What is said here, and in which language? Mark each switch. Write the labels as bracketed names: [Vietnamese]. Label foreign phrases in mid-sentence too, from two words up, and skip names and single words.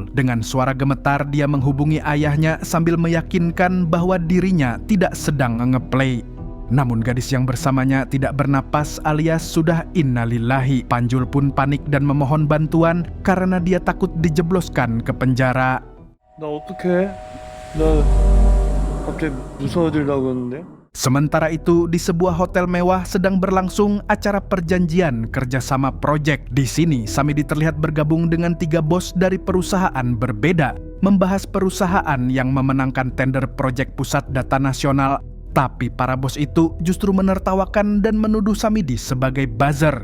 [Indonesian] Dengan suara gemetar dia menghubungi ayahnya sambil meyakinkan bahwa dirinya tidak sedang ngeplay. Namun gadis yang bersamanya tidak bernapas alias sudah innalillahi. Panjul pun panik dan memohon bantuan karena dia takut dijebloskan ke penjara. [Korean] 나 어떡해? 나 갑자기 무서워지려고 그러는데? [Indonesian] Sementara itu, di sebuah hotel mewah sedang berlangsung acara perjanjian kerjasama proyek. Di sini, Samidi terlihat bergabung dengan 3 bos dari perusahaan berbeda, membahas perusahaan yang memenangkan tender proyek pusat data nasional. Tapi para bos itu justru menertawakan dan menuduh Samidi sebagai buzzer.